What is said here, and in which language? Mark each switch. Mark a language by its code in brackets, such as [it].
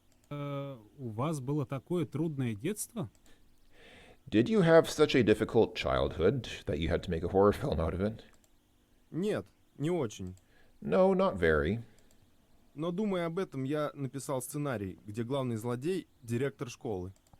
[ru] У вас было такое трудное детство? [en] Did you have such a difficult childhood that you had to make a horror film out of it? [ru] Нет, не очень. [en] No, not very. [ru] Но думая об этом, я написал сценарий, где главный злодей — директор школы.